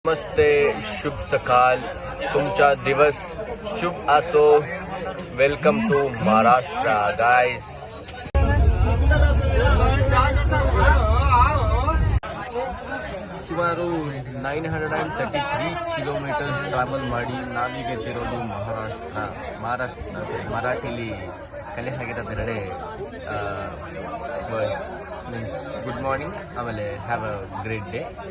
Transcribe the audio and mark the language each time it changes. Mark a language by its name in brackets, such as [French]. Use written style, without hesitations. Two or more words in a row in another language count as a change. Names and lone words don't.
[Marathi] नमस्ते, शुभ सकाळ, तुमचा दिवस शुभ असो. [English] welcome to Maharashtra guys. [Kannada] ಸುಮಾರು 933 [English] kilometers travel [Kannada] ಮಾಡಿ ನಾವೀಗ ಎತ್ತಿರೋದು ಮಹಾರಾಷ್ಟ್ರ ಮರಾಠಿಲಿ ಕಲಿಸಾಗಿರೋದೆರಡೆ [English] words means good morning, [Kannada] ಆಮೇಲೆ [English] have a great day.